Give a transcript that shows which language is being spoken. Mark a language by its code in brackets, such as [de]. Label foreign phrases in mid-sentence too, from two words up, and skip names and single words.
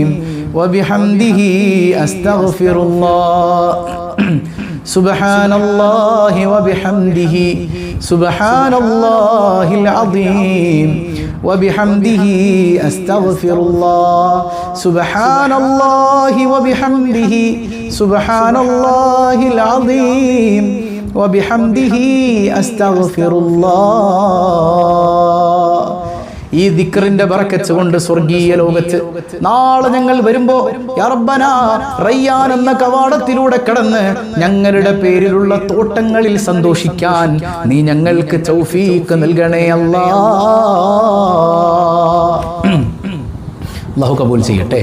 [ar] وبحمده أستغفر الله سبحان الله وبحمده سبحان الله العظيم وبحمده أستغفر الله سبحان الله وبحمده سبحان الله العظيم وبحمده أستغفر الله. [ml] ഈ ദിക്റിന്റെ ബറക്കത്ത് കൊണ്ട് സ്വർഗീയ ലോകത്ത് നാളെ ഞങ്ങൾ വരുമ്പോ [ar] يا ربنا [ml] റയ്യാൻ എന്ന കവാടത്തിലൂടെ കടന്ന് ഞങ്ങളുടെ പേരിലുള്ള തോട്ടങ്ങളിൽ സന്തോഷിക്കാൻ നീ ഞങ്ങൾക്ക് തൗഫീഖ് നൽകണേ അല്ലാഹ്. അല്ലാഹു കബൂൽ ചെയ്യട്ടെ.